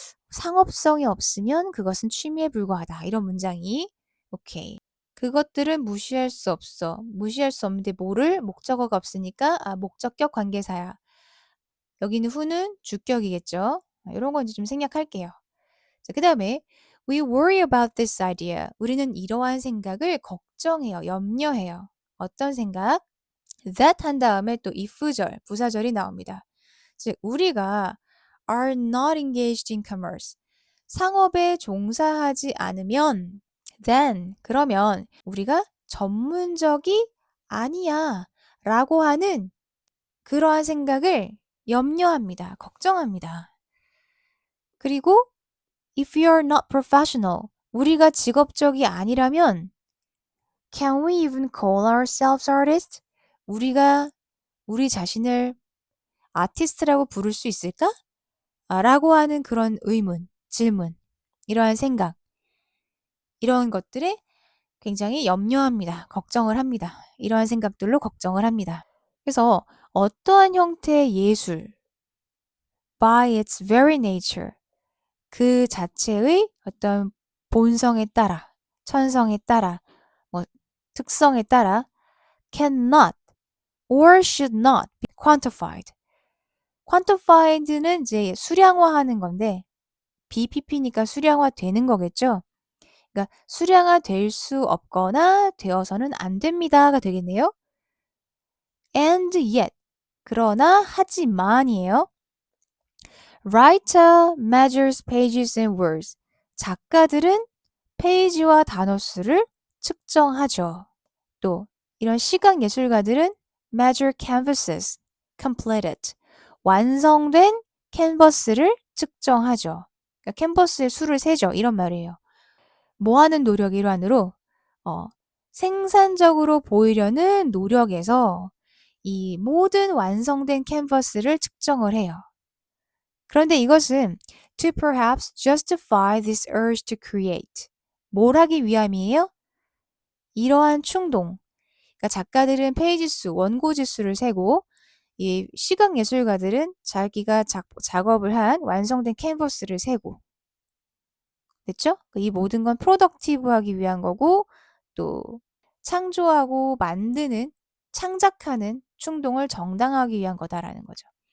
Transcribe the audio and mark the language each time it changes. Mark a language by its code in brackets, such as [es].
[ko] 상업성이 없으면 그것은 취미에 불과하다. 이런 문장이 오케이. 그것들은 무시할 수 없어. 무시할 수 없는데 뭐를? 목적어가 없으니까 목적격 관계사야. 여기는 who는 주격이겠죠. 이런 건 이제 좀 생략할게요. 자, 그 다음에 [en] we worry about this idea. [ko] 우리는 이러한 생각을 걱정해요. 염려해요. 어떤 생각? that 한 다음에 또 if절, 부사절이 나옵니다. 즉 우리가 [en] are not engaged in commerce. [ko] 상업에 종사하지 않으면 then 그러면 우리가 전문적이 아니야 라고 하는 그러한 생각을 염려합니다. 걱정합니다. [en] 그리고 if you are not professional [ko] 우리가 직업적이 아니라면 [en] can we even call ourselves artists? [ko] 우리가 우리 자신을 아티스트라고 부를 수 있을까? 라고 하는 그런 의문, 질문, 이러한 생각, 이런 것들에 굉장히 염려합니다. 걱정을 합니다. 이러한 생각들로 걱정을 합니다. 그래서 어떠한 형태의 예술, [en] by its very nature, [ko] 그 자체의 어떤 본성에 따라, 천성에 따라, 뭐 특성에 따라 [en] cannot or should not be quantified. [ko] quantified는 이제 수량화하는 건데 BPP니까 수량화 되는 거겠죠. 그러니까 수량화 될 수 없거나 되어서는 안 됩니다가 되겠네요. [en] And yet [ko] 그러나 하지만이에요. [en] Writer measures pages and words. [ko] 작가들은 페이지와 단어 수를 측정하죠. 또 이런 시각 예술가들은 [en] measure canvases completed. [ko] 완성된 캔버스를 측정하죠. 그러니까 캔버스의 수를 세죠. 이런 말이에요. 뭐 하는 노력 일환으로 생산적으로 보이려는 노력에서 이 모든 완성된 캔버스를 측정을 해요. 그런데 이것은 [en] to perhaps justify this urge to create. [ko] 뭘 하기 위함이에요? 이러한 충동. 그러니까 작가들은 페이지 수, 원고지 수를 세고 이 시각 예술가들은 자기가 작업을 한 완성된 캔버스를 세고 됐죠? 이 모든 건 프로덕티브하기 위한 거고 또 창조하고 만드는 창작하는 충동을 정당화하기 위한 거다라는 거죠.